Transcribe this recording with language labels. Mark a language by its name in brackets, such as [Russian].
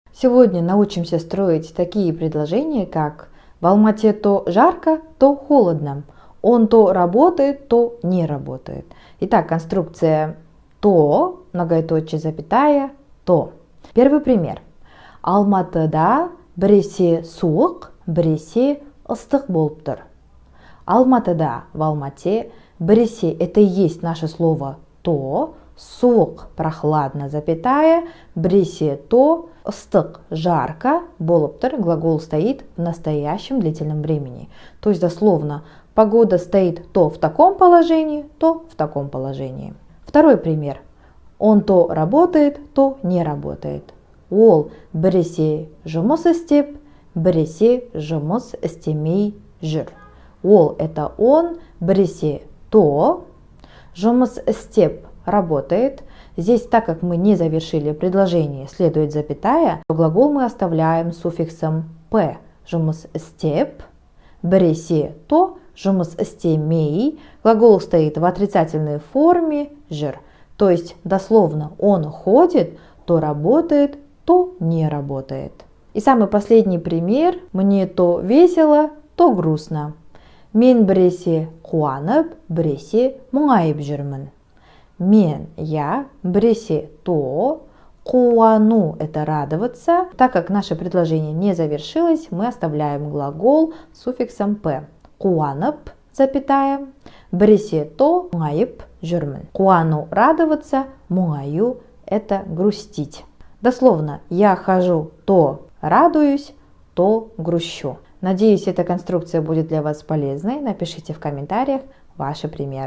[Russian] Сегодня научимся строить такие предложения, как в Алмате то жарко, то холодно. Он то работает, то не работает. Итак, конструкция то, многоточие, запятая, то. Первый пример. [Kazakh] Алматыда біресе суық, біресе ыстық болып тұр. [Russian] Алматыда, в Алмате, біресе, это и есть наше слово то, суық, прохладно, запятая, біресе то, ыстық, жарко, болып тұр, глагол стоит в настоящем длительном времени. То есть дословно, погода стоит то в таком положении, то в таком положении. Второй пример. Он то работает, то не работает. [Kazakh] Ол біресе жұмыс істеп, біресе жұмыс істемей жүр. [Russian] Ол это он, біресе то, жұмыс істеп работает. Здесь, так как мы не завершили предложение, следует запятая, то глагол мы оставляем суффиксом п. [Kazakh] Жұмыс істеп, біресе то, жұмыс істемей. [Russian] Глагол стоит в отрицательной форме жүр. То есть дословно он ходит, то работает, то не работает. И самый последний пример. Мне то весело, то грустно. [Kazakh] Мен біресе қуанып, біресе мұңайып жүрмін. [Russian] Я, біресе то, қуану это радоваться. Так как наше предложение не завершилось, мы оставляем глагол с суффиксом п. [Kazakh] Қуанып, запятая, біресе то, мұңайып жүрмін. [Russian] Қуану радоваться, мұңаю это грустить. Дословно, я хожу, то радуюсь, то грущу. Надеюсь, эта конструкция будет для вас полезной. Напишите в комментариях ваши примеры.